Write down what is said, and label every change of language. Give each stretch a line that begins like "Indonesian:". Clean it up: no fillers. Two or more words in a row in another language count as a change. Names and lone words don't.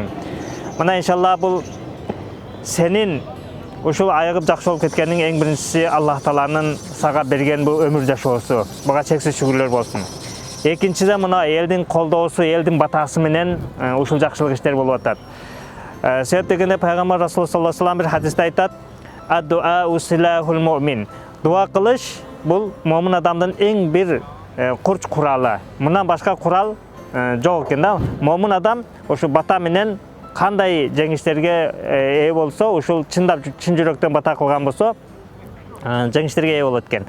Kyrgyz: Мына иншалла бул сенин ушул айыгып жакшы болуп кеткениң эң биринчиси Аллах тааланын сага берген бул өмүр жашоосу. Буга чексиз шүгүрлөр болсун. Экинчиден мына элдин колдоосу, элдин батасы менен ушул жакшылык иштер болуп атат. Сөйт дегенде пайгамбар Расулуллах
Arabic: صلى الله عليه وسلم
Kyrgyz: бир хадисте айтат:
Arabic: "الدعاء سلاح المؤمن."
Kyrgyz: Дуа кылыш бул момун адамдын эң бир курч куралы. Мындан башка курал жок экен да. Момун адам ошо бата менен кандай жеңиштерге ээ болсо, ушул чындап чын жүрөктөн бата кылган болсо, жеңиштерге ээ болот экен.